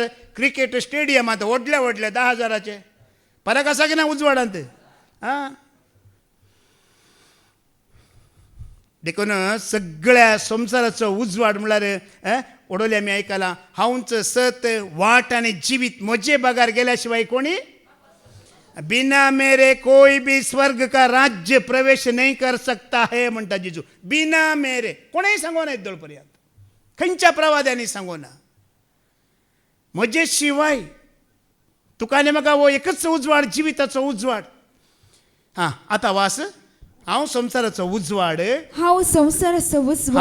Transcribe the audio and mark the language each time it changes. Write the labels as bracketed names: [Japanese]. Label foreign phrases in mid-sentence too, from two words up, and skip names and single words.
[Konkani] क्रिकेट स्टेडियमांत व्हडले 10,000चे फरक आसा की ना उजवाडांत? देखून सगळ्या संवसाराचो उजवाड म्हळ्यार ओडोले आमी आयकलां, हांवच सत वाट आनी जिवीत, म्हजे बागार गेल्या शिवाय कोणी [Hindi] बिना मेरे कोई भी स्वर्ग का राज्य प्रवेश नहीं कर सकता है [Konkani] म्हणटा जेजू. [Hindi] बिना मेरे [Konkani] कोणेय सांगोना येदोळ पर्यंत, खंयच्या प्रवाद्यांनी सांगोना. म्हजे शिवाय तुका आनी म्हाका हो एकच उजवाड, जिविताचो उजवाड. आतां वास, हांव संवसाराचो उजवाड. हांव संवसाराचो वसवाट.